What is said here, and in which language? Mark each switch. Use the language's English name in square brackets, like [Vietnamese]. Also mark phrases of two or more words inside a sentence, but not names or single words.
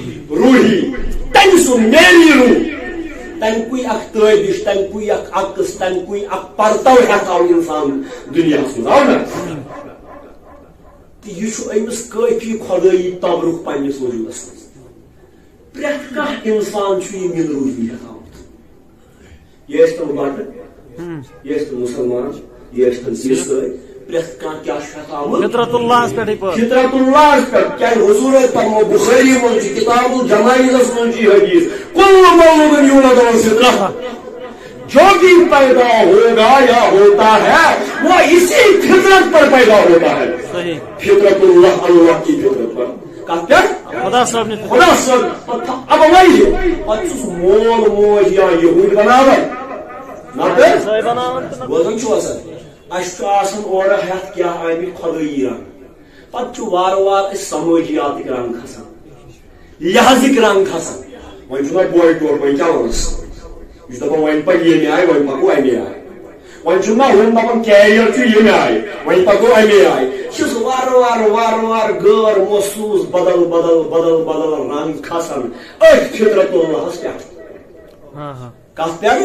[Kashmiri] تمہِ سُنٛد میلی روح تمہِ کُے اکھ تٲبِش تمہِ کُے اکھ عکس تمہِ کُے اکھ پرتو ہٮ۪تھ آو انسان دُنیاہس منٛز آو نا تہٕ یہِ چھُ أمِس کٲفی خۄدٲیی تبرُک پننِس وجوٗدس منٛز پرٛٮ۪تھ کانٛہہ اِنسان چھُ یہِ مِن روحی ہٮ۪تھ آمُت یہِ ٲسۍتن بٹہٕ یہِ ٲسۍتن مُسلمان یہِ ٲسۍتن عیٖسٲے پرٛٮ۪تھ کانٛہہ کیٛاہ چھُ ہٮ۪تھ آمُت فطرت اللہس پٮ۪ٹھٕے پٲدٕ فطرت اللہس پٮ۪ٹھ کیٛازِ حضوٗر ٲسۍ پرمو بُخٲری منٛز چھُ کِتاب الجنائزس منٛز چھُ یہِ حدیث [Arabic] کُلُّ مولوٗدٌ یوٗلَدُ عَلَى الفطرہ [Urdu] جو بھی پیدا ہوگا یا ہوتا ہے وہ اسی فطرت پر پیدا ہوتا ہے [Kashmiri] صحیح [Urdu] فطرت اللہ اللہ کی فطرت پر [Kashmiri] کتھ پٮ۪ٹھ خدا صٲب اب وۄنۍ پتہٕ چھُس مول موج یا یہوٗدۍ بناوان بوزان چھُوا سا اسہِ چھُ آسان اورٕ ہٮ۪تھ کیٛاہ آمٕتۍ خۄدٲیی رنگ پتہٕ چھُ وارٕ وارٕ أسۍ سمٲجیاتٕکۍ رنگ کھسان لحاظٕکۍ رنگ کھسان وۄنۍ چھُ مےٚ بوے ٹوٹھ وۄنۍ کیٛاہ وَنس یہِ چھُ دپان وۄنۍ پکہِ ییٚمہِ آیہِ وۄنۍ پکو اَمے آیہِ وۄنۍ چھُ مےٚ ہُم دپان کیریر چھُ ییٚمہِ آیہِ وۄنۍ پکو اَمے آیہِ چھُس وارٕ وارٕ غٲر محسوٗس بدل رنگ کھسان أتھۍ فطرت اللہس پٮ۪ٹھ کتھ پٮ۪ٹھ